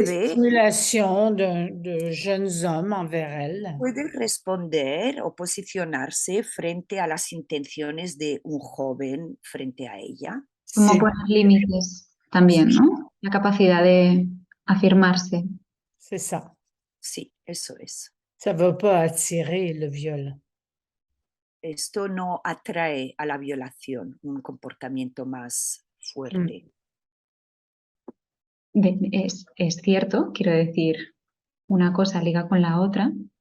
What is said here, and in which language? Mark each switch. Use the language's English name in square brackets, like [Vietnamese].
[French] stimulations de jeunes hommes envers elle. [Spanish] puede responder o posicionarse frente a las intenciones de un joven frente a ella. Como poner límites también, ¿no? La capacidad de afirmarse. [French] C'est ça. [Spanish] Sí, eso es. [French] Ça ne va pas attirer le viol. [Spanish] Esto no atrae a la violación, un comportamiento más fuerte. Es cierto, quiero decir, una cosa liga con la otra.